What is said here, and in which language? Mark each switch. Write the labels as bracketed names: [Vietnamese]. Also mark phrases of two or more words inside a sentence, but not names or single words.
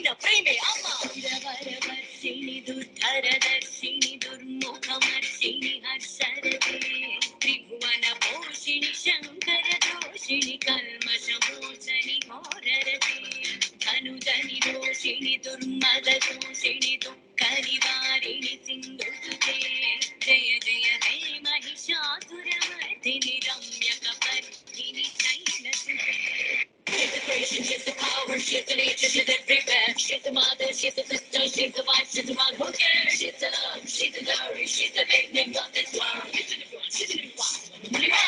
[Sanskrit] ప్రేమే అమ్మ వర్షిణి దుర్ధరదర్శిని దుర్ముఖమర్షిణి హర్షరతే త్రిభువన పోషిణి శంకర దోషిణి కల్మషమోచని ఘోరరతే ధనుజని దోషిణి దుర్మద దోషిణి దుఃఖ నివారిణి సింధుసుతే జయ జయ హే महिषासुरमर्दिनि रम्यकपर्दिनि शैलसुते [English] She's the creation, she's the power, she's the nature, she's everywhere. She's the mother, she's the sister, she's the wife, she's the one who cares. She's the love, she's the glory, she's the beginning of this world. She's the one, she's the one.